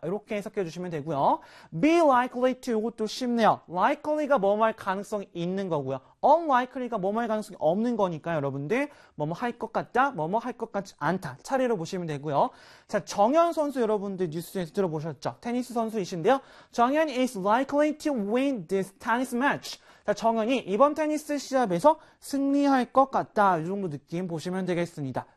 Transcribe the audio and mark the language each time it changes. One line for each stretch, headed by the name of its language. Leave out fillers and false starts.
Korean: 이렇게 해석해 주시면 되고요. Be likely to, 이것도 쉽네요. Likely가 뭐뭐할 가능성이 있는 거고요. Unlikely가 뭐뭐할 가능성이 없는 거니까 여러분들, 뭐뭐 할것 같다, 뭐뭐 할것 같지 않다. 차례로 보시면 되고요. 자, 정현 선수 여러분들 뉴스에서 들어보셨죠? 테니스 선수이신데요.
English: 정현 is likely to win this tennis match.
Korean: 자, 정현이 이번 테니스 시합에서 승리할 것 같다. 이 정도 느낌 보시면 되겠습니다.